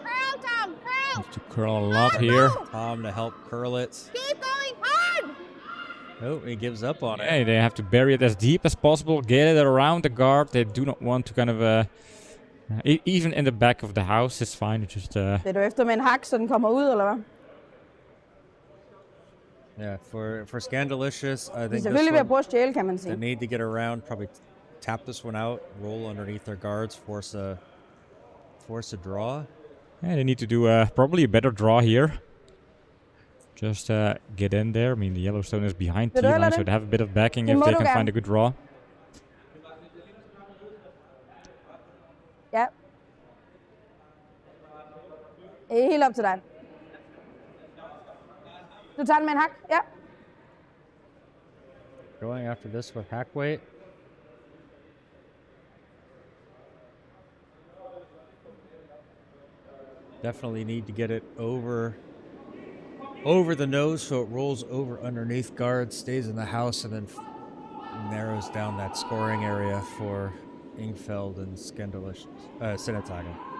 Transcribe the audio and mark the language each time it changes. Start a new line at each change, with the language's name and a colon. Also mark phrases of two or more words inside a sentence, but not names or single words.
English: Curl, Tom, curl. To curl a lot here. Tom to help curl it. Keep going hard. Oh, he gives up on it. Hey, they have to bury it as deep as possible, get it around the guard. They do not want to kind of even in the back of the house is fine. It's just
Danish: Det er du efter med en hak, så den kommer ud, eller hvad?
English: Yeah, for Scandilicious, I
Danish: De er
English: think
Danish: selvfølgelig ved at
English: this
Danish: prøve at stjæle, kan man
English: one, they
Danish: sige.
English: need to get around, probably tap this one out, roll underneath their guards, force a draw. yeah, they need to do probably a better draw here. Just get in there. I mean, the Yellowstone is behind
Danish: Vil du hellere
English: T-line, so
Danish: det?
English: they have a bit of backing
Danish: Det
English: if
Danish: må
English: they
Danish: du
English: can
Danish: gerne.
English: find a good draw.
Danish: Ja. Det er helt op til dig. Du tager den med en hak? Ja.
English: Going after this with hack weight. Definitely need to get it over the nose so it rolls over underneath guards, stays in the house, and then narrows down that scoring area for Ingfeld and Scandilicious, Sinnataggen.